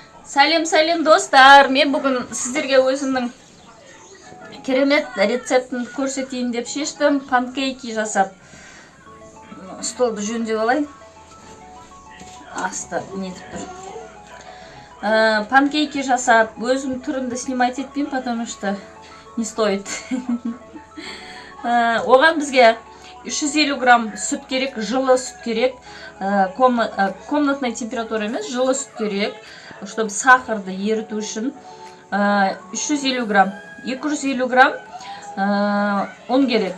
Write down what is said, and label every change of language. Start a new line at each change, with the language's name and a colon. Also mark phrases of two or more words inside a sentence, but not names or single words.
Kazakh: Сәлем достар, мен бүгін сіздерге өзімнің керемет рецептін көрсетейін деп шештім. Панкейки жасап, столды жөндеп алайын. Асты нетіп тұр. Панкейки жасап, өзім түрімді снимать етпеймін,
Russian: потому что не стоит.
Kazakh: Оған бізге 350 грамм сүт керек, жылы сүт керек. Комнатная температура емес, жылы сүт керек, чтобы сахарды еріту үшін. 350 грамм, 250 грамм ұн керек.